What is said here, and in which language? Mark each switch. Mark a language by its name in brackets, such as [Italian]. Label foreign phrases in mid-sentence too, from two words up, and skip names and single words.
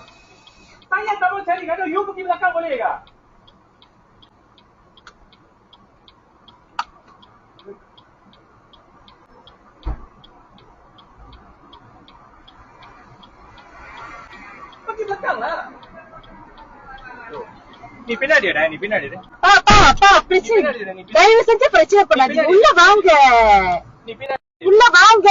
[Malay] Saya tak mau cari gaduh. You pergi belakang boleh ke? Pergi belakang lah. [Tamil] நீ பின்னாடி நீ பின்னாடி அப்பா பிரச்சனை தயவு செஞ்சு பிரச்சனை பண்ணாதீங்க உள்ள வாங்க நீ பின்னாடி உள்ள வாங்க